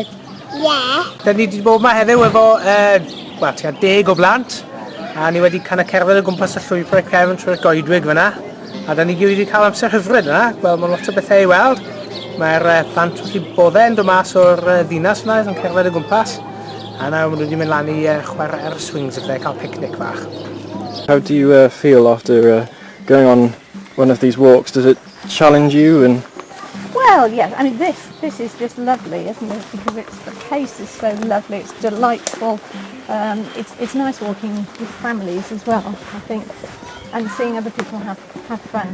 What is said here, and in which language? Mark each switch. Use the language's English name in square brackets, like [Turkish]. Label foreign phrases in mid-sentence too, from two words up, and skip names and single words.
[Welsh] Da ni wedi bod yma heddiw efo, wel, tua 10 o blant, a ni wedi [English] kind of [Welsh] cerdded o gwmpas y llwybrau cefn trwy'r goedwig fyna, a da ni wedi cael amser hyfryd yna, wel, mae lot o bethau i weld. Mae'r plant wrth i boddau yn dod mas o'r ddinas yna, yn cerdded o gwmpas, a nawr maen nhw wedi mynd lan i chwarae ar y swings a cael picnic bach. [English] How do you feel after going on one of these walks? Does it challenge you? And Well, yes, I mean this is just lovely, isn't it? Because the pace is so lovely, it's delightful. It's nice walking with families as well, I think, and seeing other people have fun.